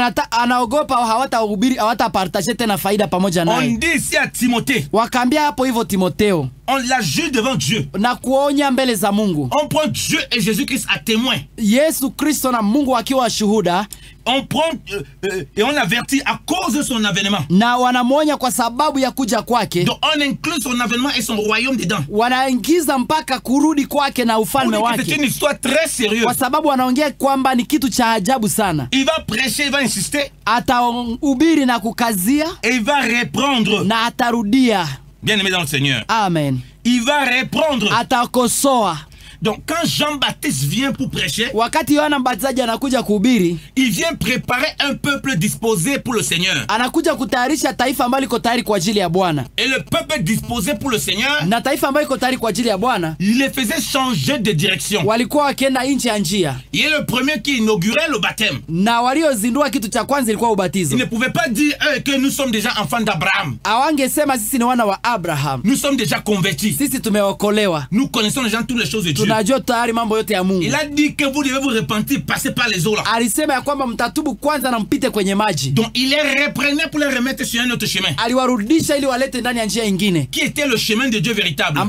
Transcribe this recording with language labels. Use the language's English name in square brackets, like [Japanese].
[Swahili] Anaogopa hawatahubiri, hawatapartage tena faida pamoja [French] On [Swahili] naye. [French] dit ici à Timothée, [Swahili] Wakaambia hapo hivyo Timotheo [French] on la juge devant Dieu. [Swahili] na kuonya mbele za Mungu. [French] On prend Dieu et Jésus-Christ à témoin. [Swahili] Yesu Kristo na Mungu akiwa shuhuda, [French] On prend et on avertit à cause de son avènement. [Swahili] na wanamwonya kwa sababu ya kuja kwake. [French] Donc on inclut son avènement et son royaume dedans. [Swahili] Wanaingiza mpaka kurudi kwake na ufalme [French] C'est [Swahili] wake, [French] une histoire très sérieuse. [Swahili] kwa sababu wanaongea kwamba ni kitu cha ajabu sana. [French] Il va prêcher, il va insister [Swahili] Atahubiri na kukazia [French] et il va reprendre. [Swahili] na atarudia. [French] Bien aimé dans le Seigneur. Amen. Il va reprendre. [Swahili] Atakosoa. [French] Donc quand Jean-Baptiste vient pour prêcher, [Swahili] Wakati Yohana Mbatizaji anakuja kuhubiri, [French] il vient préparer un peuple disposé pour le Seigneur. [Swahili] anakuja kutayarisha taifa ambalo liko tayari kwa ajili ya Bwana. [French] Et le peuple disposé pour le Seigneur, [Swahili] Na taifa ambalo liko tayari kwa ajili ya Bwana [French] il les faisait changer de direction. [Swahili] walikuwa wakienda nje ya njia, [French] Il est le premier qui inaugurait le baptême. [Swahili] na waliozindua kitu cha kwanza ilikuwa [French] Il [Swahili] ubatizo. [French] ne pouvait pas dire que nous sommes déjà enfants d'Abraham. [Swahili] Hawangesema sisi ni wana wa Abraham, [French] Nous sommes déjà convertis. [Swahili] sisi tumeokolewa, [French] Nous connaissons déjà toutes les choses de Dieu. [Swahili] tunajua tayari mambo yote ya Mungu. [French] Il a dit que vous devez vous repentir, passer par les eaux là. [Swahili] Alisema ya kwamba mtatubu kwanza na mpite kwenye maji. [French] Donc il les reprenait pour les remettre sur un autre chemin. [Swahili] Aliwarudisha ili walete ndani ya njia ingine [French] Qui était le chemin de Dieu véritable.